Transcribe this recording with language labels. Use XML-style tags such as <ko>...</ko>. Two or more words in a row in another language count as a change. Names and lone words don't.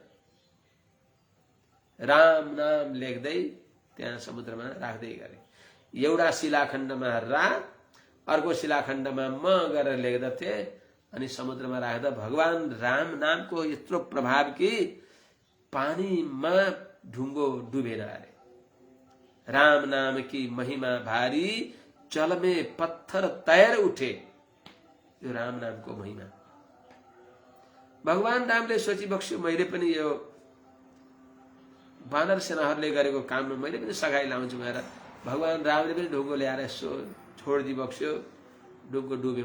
<ne>राम नाम लेख्दै त्यहाँ समुद्रमा राख्दै गरे। एउटा शिलाखण्डमा रा, अर्को शिलाखण्डमा म गरेर लेख्दथे अनि समुद्रमा राख्दा भगवान राम नामको यत्रो प्रभाव कि पानीमा ढुङ्गो डुबेन अरे।</ne> <hi>राम नाम की महिमा भारी, जल में पत्थर तैर उठे।</hi> <ne>यो राम नामको महिमा भगवान रामले सोची बक्स्यो, मैले पनि यो वानर सेनाहरूले गरेको काममा मैले पनि सघाइ लाउँछु भनेर भगवान रामले पनि ढुङ्गो ल्याएर यसो छोडिदिई बक्स्यो। ढुङ्गो डुबे।</ne>